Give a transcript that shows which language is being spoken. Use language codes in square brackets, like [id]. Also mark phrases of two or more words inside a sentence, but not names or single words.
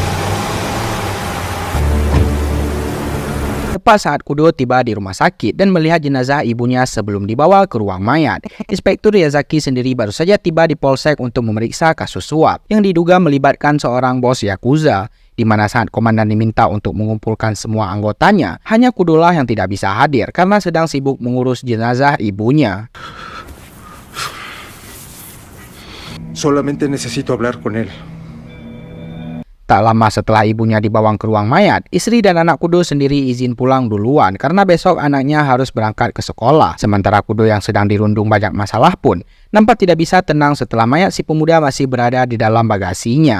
[id] Tepat saat Kudo tiba di rumah sakit dan melihat jenazah ibunya sebelum dibawa ke ruang mayat, Inspektur Yazaki sendiri baru saja tiba di polsek untuk memeriksa kasus suap yang diduga melibatkan seorang bos Yakuza, di mana saat komandan diminta untuk mengumpulkan semua anggotanya, hanya Kudolah yang tidak bisa hadir karena sedang sibuk mengurus jenazah ibunya. [es] Solamente necesito hablar con él. [id] Tak lama setelah ibunya dibawa ke ruang mayat, istri dan anak Kudo sendiri izin pulang duluan karena besok anaknya harus berangkat ke sekolah. Sementara Kudo yang sedang dirundung banyak masalah pun nampak tidak bisa tenang setelah mayat si pemuda masih berada di dalam bagasinya.